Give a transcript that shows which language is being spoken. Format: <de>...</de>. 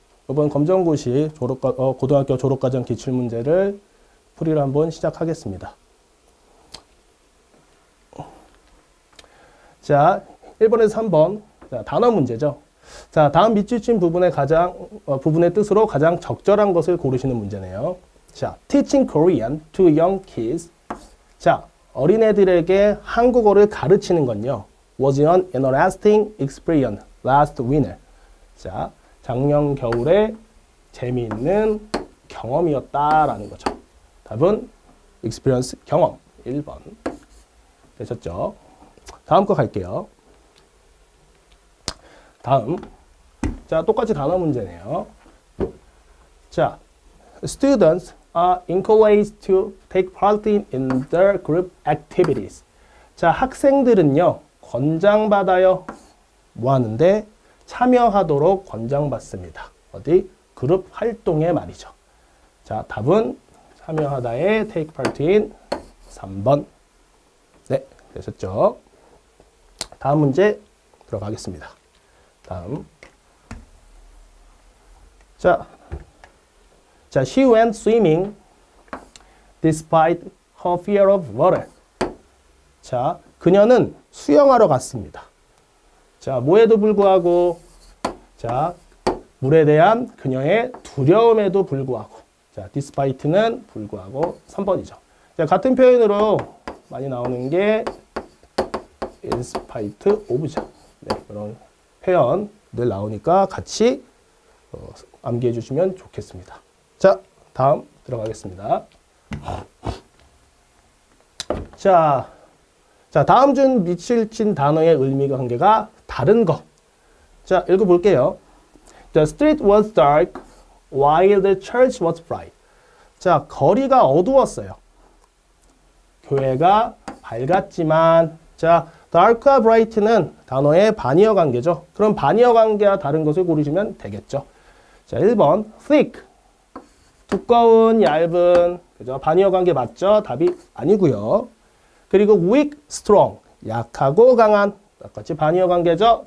<ko>이번 검정고시 고등학교 졸업과정 기출문제를 풀이를 한번 시작하겠습니다. 자, 1번에서 3번 자, 단어 문제죠. 자, 다음 밑줄 친 부분의 뜻으로 가장 적절한 것을 고르시는 문제네요.</ko> <en>자, teaching Korean to young kids.</en> <ko>자, 어린애들에게 한국어를 가르치는 건요.</ko> <en>was an interesting experience last winter.</en> <ko>자, 작년 겨울에 재미있는 경험이었다라는 거죠. 답은 experience 경험 1번. 되셨죠? 다음 거 갈게요. 다음. 자, 똑같이 단어 문제네요.</ko> <en>자, students are encouraged to take part in their group activities.</en> <ko>자, 학생들은요, 권장받아요. 뭐 하는데? 참여하도록 권장받습니다. 어디? 그룹 활동에 말이죠. 자, 답은 참여하다에 take part in 3번. 네, 되셨죠? 다음 문제 들어가겠습니다. 다음.</ko> <en>자, she went swimming despite her fear of water.</en> <ko>자, 그녀는 수영하러 갔습니다. 자, 뭐에도 불구하고, 자, 물에 대한 그녀의 두려움에도 불구하고, 자, despite는 불구하고 3번이죠. 자, 같은 표현으로 많이 나오는 게 in spite of죠. 네, 그런 표현들 나오니까 같이 암기해 주시면 좋겠습니다. 자, 다음 들어가겠습니다. 자, 다음 준 밑줄 친 단어의 의미가 관계가 다른 거. 자, 읽어볼게요.</ko> <en>The street was dark while the church was bright.</en> <ko>자, 거리가 어두웠어요. 교회가 밝았지만, 자, dark와 bright는 단어의 반의어 관계죠. 그럼 반의어 관계와 다른 것을 고르시면 되겠죠. 자, 1번 thick, 두꺼운, 얇은, 그죠? 반의어 관계 맞죠? 답이 아니고요. 그리고 weak, strong, 약하고 강한, 똑같이 반의어 관계죠?</ko>